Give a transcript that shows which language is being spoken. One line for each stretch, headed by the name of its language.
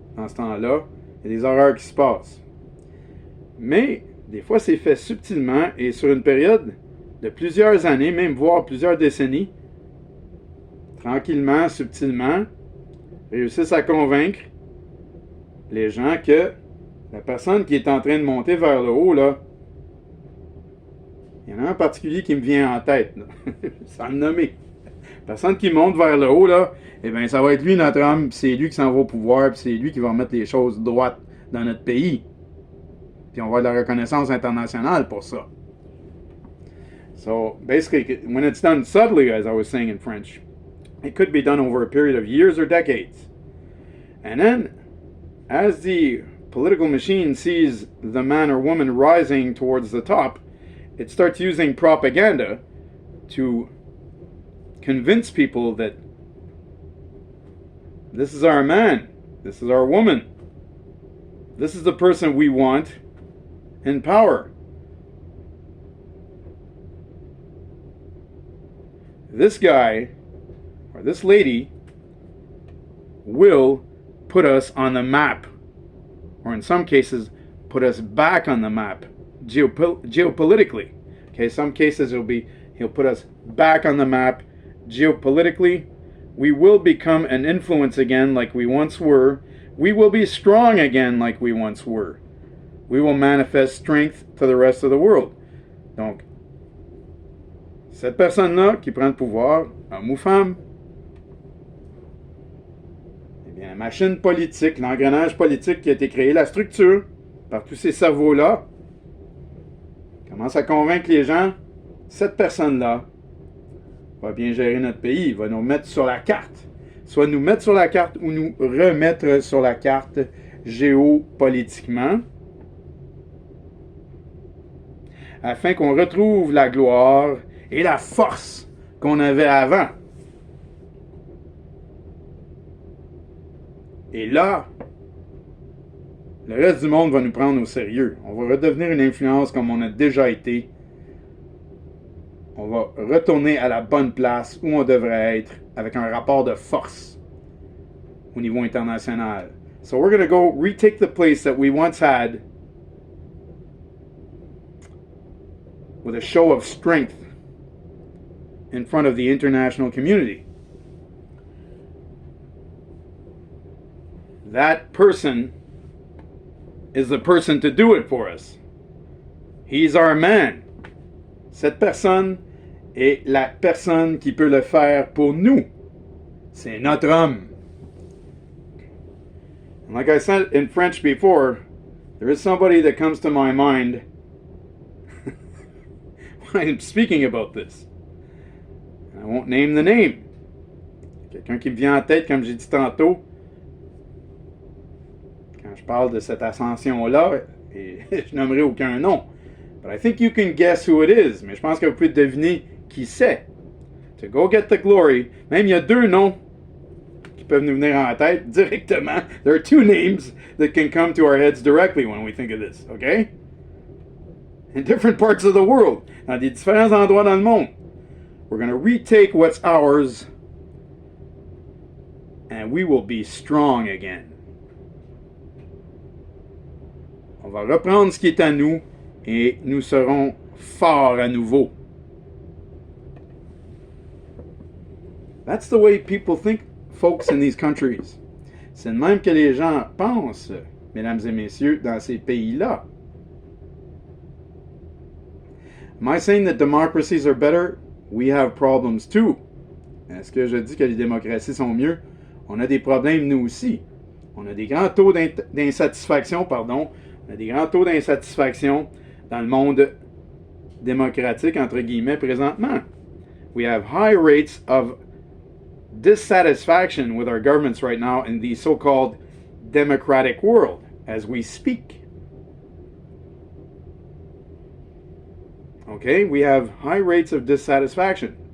French: Dans ce temps-là, il y a des horreurs qui se passent. Mais, des fois, c'est fait subtilement et sur une période de plusieurs années, même voire plusieurs décennies, tranquillement, subtilement, réussissent à convaincre les gens que la personne qui est en train de monter vers le haut, là, il y en a un particulier qui me vient en tête, sans le nommer. La personne qui monte vers le haut, là, eh bien, ça va être lui notre homme, puis c'est lui qui s'en va au pouvoir, puis c'est lui qui va remettre les choses droites dans notre pays. Puis on va avoir de la reconnaissance internationale pour ça.
English: So, basically, when it's done subtly, as I was saying in French, it could be done over a period of years or decades. And then, as the political machine sees the man or woman rising towards the top, it starts using propaganda to convince people that this is our man, this is our woman, this is the person we want in power. This guy or this lady will put us on the map, or in some cases, put us back on the map geopolitically. Okay, some cases he'll put us back on the map geopolitically. We will become an influence again like we once were. We will be strong again like we once were. We will manifest strength to the rest of the world.
French: Donc, cette personne-là qui prend le pouvoir, homme ou femme, eh bien, la machine politique, l'engrenage politique qui a été créé, la structure, par tous ces cerveaux-là, commence à convaincre les gens, cette personne-là va bien gérer notre pays, va nous mettre sur la carte. Soit nous mettre sur la carte ou nous remettre sur la carte géopolitiquement. afin qu'on retrouve la gloire et la force qu'on avait avant. Et là, le reste du monde va nous prendre au sérieux. On va redevenir une influence comme on a déjà été. On va retourner à la bonne place où on devrait être avec un rapport de force au niveau international.
English: So we're going to go retake the place that we once had with a show of strength in front of the international community. That person is the person to do it for us. He's our man.
French: Cette personne est la personne qui peut le faire pour nous. C'est notre homme.
English: And like I said in French before, there is somebody that comes to my mind when I'm speaking about this. I won't name the name.
French: Quelqu'un qui me vient en tête, comme j'ai dit tantôt, quand je parle de cette ascension-là, et je nommerai aucun nom.
English: But I think you can guess who it is.
French: Mais je pense que vous pouvez deviner qui c'est.
English: To go get the glory.
French: Même il y a deux noms qui peuvent nous venir en tête directement.
English: There are two names that can come to our heads directly when we think of this. Okay? In different parts of the world.
French: Dans des différents endroits dans le monde.
English: We're going to retake what's ours. And we will be strong again.
French: On va reprendre ce qui est à nous et nous serons forts à nouveau.
English: That's the way people think, folks, in these countries.
French: C'est de même que les gens pensent, mesdames et messieurs, dans ces pays-là.
English: Am I saying that democracies are better? We have problems too.
French: Est-ce que je dis que les démocraties sont mieux? On a des problèmes nous aussi. On a des grands taux d'insatisfaction, pardon. On a des grands taux d'insatisfaction dans le monde démocratique, entre guillemets, présentement.
English: We have high rates of dissatisfaction with our governments right now in the so-called democratic world as we speak. Okay, we have high rates of dissatisfaction.